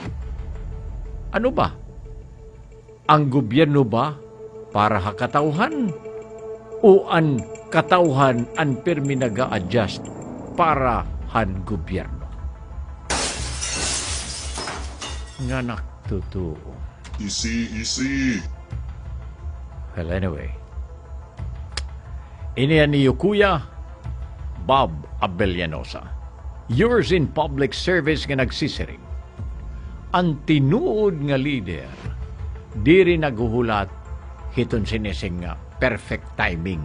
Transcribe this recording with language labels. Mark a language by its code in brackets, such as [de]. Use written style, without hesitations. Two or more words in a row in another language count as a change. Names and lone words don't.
[war] Ano ba? Ang gobyerno ba para ha katawhan o ang katawhan an permi naga-adjust para han gobyerno? Nga naktutuo. Easy. [en] Well, anyway. [war] Ini ni Kuya Bob Abellanosa. [en] Yours in public service [war] nga nagsisiring. Ang tinuod nga leader, diri naguhulat hiton sinising nga [en] perfect timing.